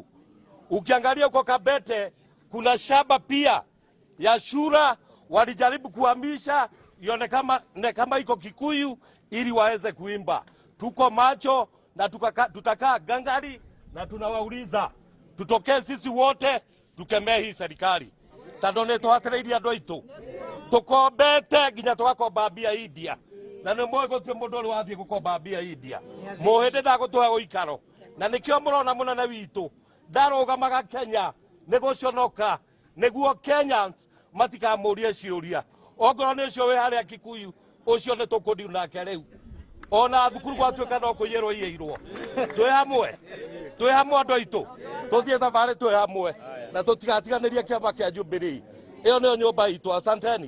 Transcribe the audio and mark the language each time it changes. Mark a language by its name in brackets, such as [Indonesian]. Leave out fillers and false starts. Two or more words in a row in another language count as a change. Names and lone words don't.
[Swahili] Ukiangalia huko Kabete kuna shamba pia ya Shura, walijaribu kuhamisha ione kama iko Kikuyu ili waweze kuimba. Tuko macho na tutakaa gangari na tunawauliza tutokee sisi wote tukemee hii serikali [Kikuyu] tondũ nĩ twatereirie andũ aitũ tukombete nginya tugakomba mbia India na nĩ mũĩ gũtirĩ mũndũ ũrĩ wathiĩ gũkomba mbia India mũhĩndĩ ndagũtũhe ũikaro na nĩkĩo mũrona mũnene witũ ndarũgamaga Kenya nĩ gũconoka nĩguo Kenyans matikamũrie ciũria ongorwo nĩ ũcio wĩ harĩa Kikuyu ũcio nĩ tũkũndiu nake rĩu ona thukuru gwatuĩka no kũiyĩrwo iyĩirwo twĩ hamwe andũ aitũ tũthiĩ thabarĩ twĩ hamwe na tũtigatiganĩrie kĩama kĩa Jubilee ĩyo nĩyo nyũmba itũ asanteni